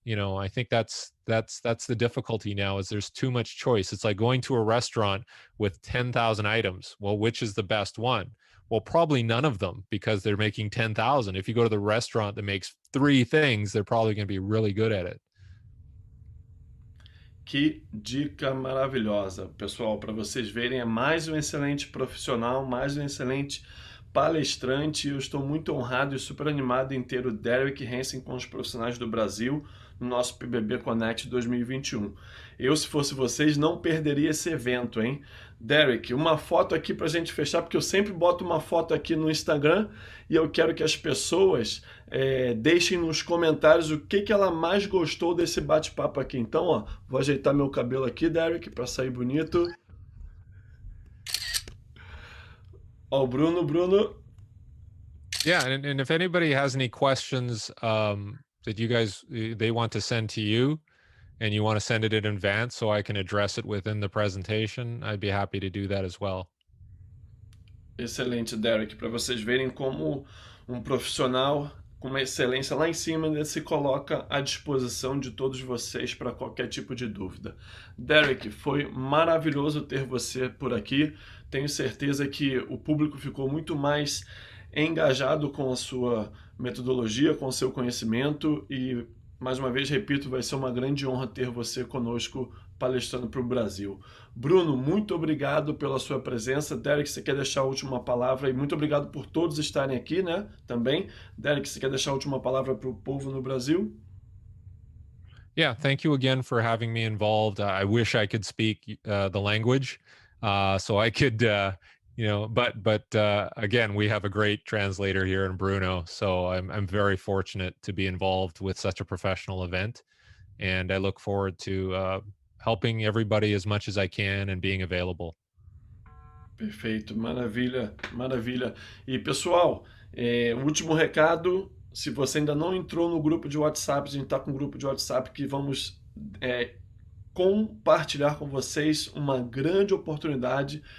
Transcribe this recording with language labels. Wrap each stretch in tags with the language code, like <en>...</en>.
<en>I think that's the difficulty now, is there's too much choice. It's like going to a restaurant with 10,000 items. Well, which is the best one? Well, probably none of them, because they're making 10,000. If you go to the restaurant that makes 3 things, they're probably going to be really good at it.</en> <pt>Que dica maravilhosa, pessoal, para vocês verem, é mais um excelente profissional, mais um excelente palestrante. Eu estou muito honrado e super animado em ter o Derek Hansen com os profissionais do Brasil no nosso PBB Connect 2021. Eu, se fosse vocês, não perderia esse evento, hein? Derek, uma foto aqui para a gente fechar, porque eu sempre boto uma foto aqui no Instagram e eu quero que as pessoas deixem nos comentários o que ela mais gostou desse bate-papo aqui. Então, ó, vou ajeitar meu cabelo aqui, Derek, para sair bonito. Ó, o Bruno.</pt> <en>Yeah, and if anybody has any questions that you guys they want to send to you, and you want to send it in advance so I can address it within the presentation, I'd be happy to do that as well.</en> <pt>Excelente, Derek, para vocês verem como um profissional com uma excelência lá em cima ele se coloca à disposição de todos vocês para qualquer tipo de dúvida. Derek, foi maravilhoso ter você por aqui. Tenho certeza que o público ficou muito mais engajado com a sua metodologia, com o seu conhecimento e, mais uma vez, repito, vai ser uma grande honra ter você conosco palestrando para o Brasil. Bruno, muito obrigado pela sua presença. Derek, você quer deixar a última palavra? E muito obrigado por todos estarem aqui, né? Também. Derek, você quer deixar a última palavra para o povo no Brasil?</pt> <en>Yeah, thank you again for having me involved. I wish I could speak the language so I could, but again, we have a great translator here in Bruno, so I'm very fortunate to be involved with such a professional event, and I look forward to helping everybody as much as I can and being available.</en> <pt>Perfeito, maravilha, maravilha. E pessoal, último recado, se você ainda não entrou no grupo de WhatsApp, a gente está com um grupo de WhatsApp que vamos compartilhar com vocês uma grande oportunidade.</pt>